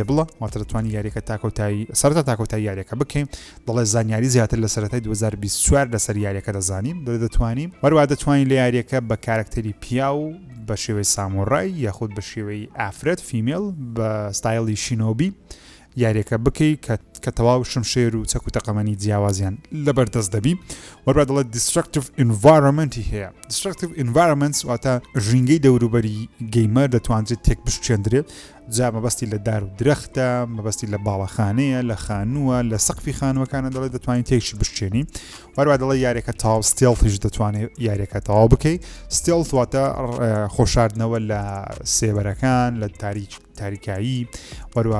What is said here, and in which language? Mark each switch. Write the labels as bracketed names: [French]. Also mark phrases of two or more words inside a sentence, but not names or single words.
[Central Kurdish] بڵە واتە دەتوانانی یاریەکە تاکۆتایی سەرەتا تاکۆتایی یاریەکە بکەین دەڵێ زانیاری زیاتر لە سەرەتای 2024 لەسەر یاریەکە دەزانیم دەتوانین وەروە دەتوانین لە یاریەکە بە کارکتەری پیا و بە شێوەی سامۆڕای یاخود بە شێوەی ئافرەت فیمێل بە ستایلی شینۆبی یاریەکە بکەی کە تەواو شمشێر و چەک و تەقەمەنی جیاوازیان لەبەردەست دەبی وەروە دەڵێت [English] destructive environmenتی [Central Kurdish] هەیە [English] destructive environments [Central Kurdish] واتە ژینگەی دەوروبەری گەیمەر دەتوانێت تێک بشکێندرێت جا مەبەستی لە دار و درەختە مەبەستی لە باڵەخانەیە لە خانووە لە سەقفی خانوەکانە دەڵێت دەتوانین تێکشی بشکێنی وەروە دەڵێ یاریەکە تاو ستێڵتیش دەتوانێت یاریەکە تەواو بکەی ستێڵت واتە خۆشاردنەوە لە سێبەرەکان لە تاریکایی وەروە